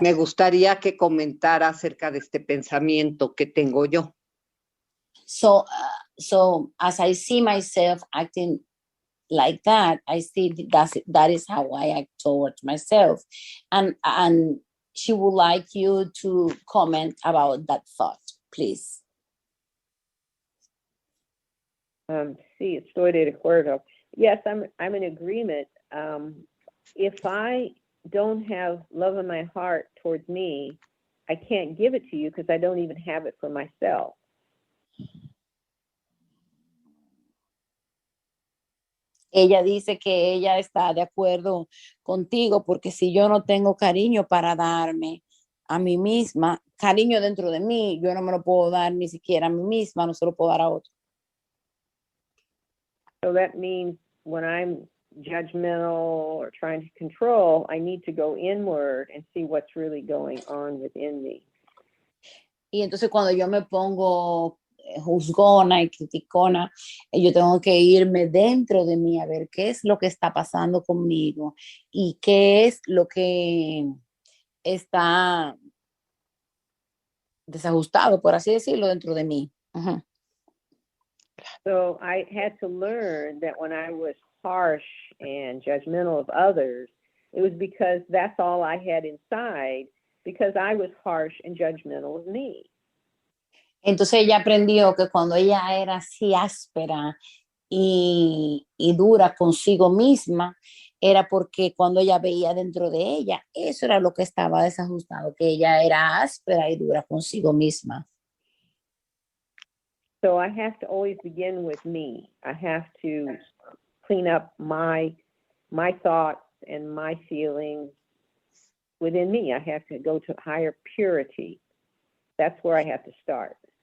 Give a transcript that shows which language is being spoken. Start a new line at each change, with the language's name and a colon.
Spanish: Me gustaría que comentara acerca de este pensamiento que tengo yo.
English: So as I see myself acting like that, I see that is how I act towards myself. And she would like you to comment about that thought, please.
Spanish: Sí, estoy de acuerdo.
English: Yes, I'm in agreement. If I don't have love in my heart towards me, I can't give it to you because I don't even have it for myself.
Spanish: Ella dice que ella está de acuerdo contigo porque si yo no tengo cariño para darme a mí misma, cariño dentro de mí, yo no me lo puedo dar ni siquiera a mí misma, no se lo puedo dar a otro.
English: So that means when I'm judgmental or trying to control, I need to go inward and see what's really going on within me.
Spanish: Y entonces cuando yo me pongo juzgona y criticona, yo tengo que irme dentro de mí a ver qué es lo que está pasando conmigo y qué es lo que está desajustado, por así decirlo, dentro de mí. Uh-huh.
English: So I had to learn that when I was harsh and judgmental of others, it was because that's all I had inside, because I was harsh and judgmental of me.
Spanish: Entonces ella aprendió que cuando ella era así áspera y dura consigo misma, era porque cuando ella veía dentro de ella, eso era lo que estaba desajustado, que ella era áspera y dura consigo misma.
English: So I have to always begin with me. I have to clean up my thoughts and my feelings within me. I have to go to higher purity. That's where I have to start.